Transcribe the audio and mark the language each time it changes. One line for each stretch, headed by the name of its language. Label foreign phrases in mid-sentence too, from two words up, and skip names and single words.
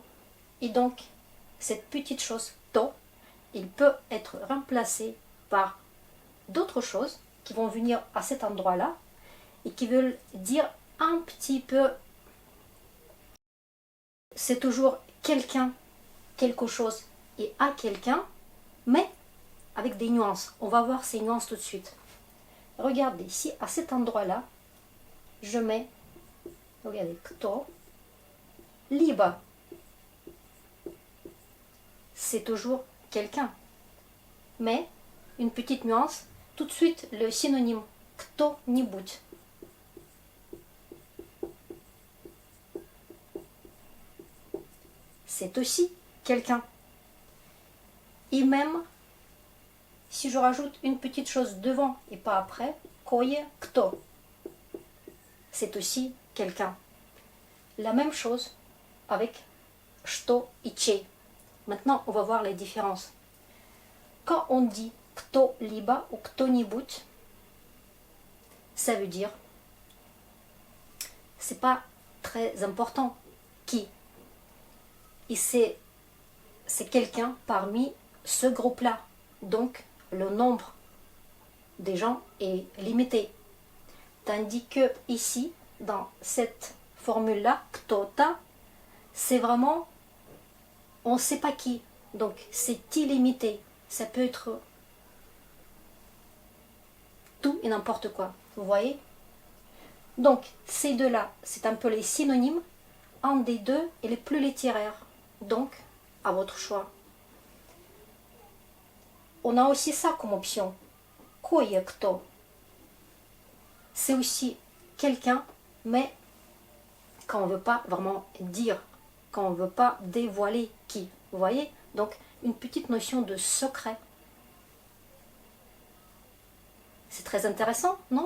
French: Et donc, cette petite chose to, il peut être remplacé par d'autres choses qui vont venir à cet endroit-là et qui veulent dire un petit peu, c'est toujours quelqu'un, quelque chose et à quelqu'un, mais avec des nuances. On va voir ces nuances tout de suite. Regardez, ici, à cet endroit-là, je mets, regardez,
Russian: кто, либо.
French: C'est toujours quelqu'un. Mais, une petite nuance, tout de suite le synonyme кто-нибудь. C'est aussi quelqu'un. Et même, si je rajoute une petite chose devant et pas après,
Russian: кое-кто,
French: c'est aussi quelqu'un. La même chose avec
Russian: что и чей.
French: Maintenant, on va voir les différences. Quand on dit кто-либо ou кто-нибудь, ça veut dire, c'est pas très important qui. Et c'est quelqu'un parmi ce groupe-là. Donc, le nombre des gens est limité. Tandis que ici, dans cette formule-là,
Russian: кто-то,
French: c'est vraiment, on ne sait pas qui. Donc, c'est illimité. Ça peut être tout et n'importe quoi. Vous voyez? Donc, ces deux-là, c'est un peu les synonymes. Un des deux est le plus littéraire. Donc, à votre choix. On a aussi ça comme option.
Russian: Кое-кто.
French: C'est aussi quelqu'un, mais quand on ne veut pas vraiment dire, quand on ne veut pas dévoiler qui. Vous voyez? Donc, une petite notion de secret. C'est très intéressant, non?